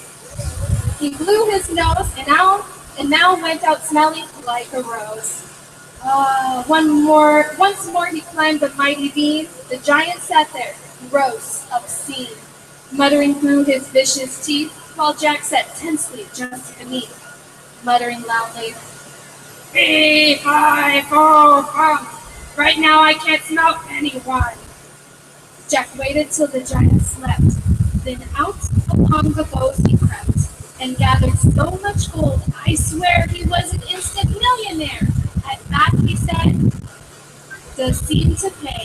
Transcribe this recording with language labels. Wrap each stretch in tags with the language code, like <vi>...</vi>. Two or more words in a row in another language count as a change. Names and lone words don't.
<en>He blew his nose and now went out smelling like a rose. Once more he climbed the mighty beam. The giant sat there, gross, obscene, muttering through his vicious teeth, while Jack sat tensely just beneath, muttering loudly, "Fee, fi, fo, fum. Right now I can't smell anyone." Jack waited till the giant slept, then out among the boughs he crept, and gathered so much gold, I swear he was an instant millionaire. At that he said, "Does seem to pay.</en>